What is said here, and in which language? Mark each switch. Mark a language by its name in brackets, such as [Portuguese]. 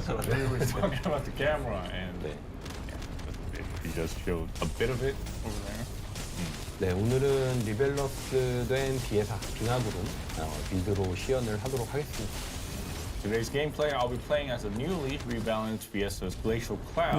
[English] So we were talking about the camera, and [Korean] 네. [English] yeah, he just showed a bit of it over there. [Korean] 네, 오늘은 리밸런스된 빙하구름 빌드로 시연을 하도록 하겠습니다. [English] Today's gameplay, I'll be playing as a newly rebalanced VS's Glacial Cloud.